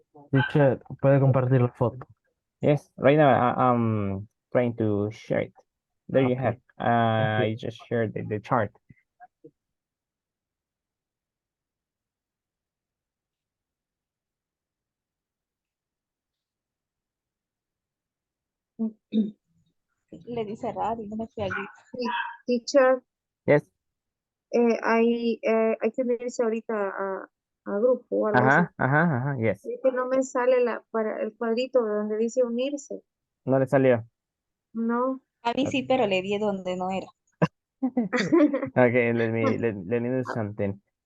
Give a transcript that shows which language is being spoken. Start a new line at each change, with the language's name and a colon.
Spanish: Teacher, puede compartir la foto.
English: Yes, right now I'm trying to share it. There you have. I just shared the chart.
Spanish: Le dice radio, no me fui allí.
English: Teacher, Yes.
Spanish: hay que unirse ahorita a grupo o algo así.
English: Yes.
Spanish: Es que no me sale para el cuadrito donde dice unirse. No le salió. No. A mí sí, pero le di donde no era.
English: Okay, let me do something.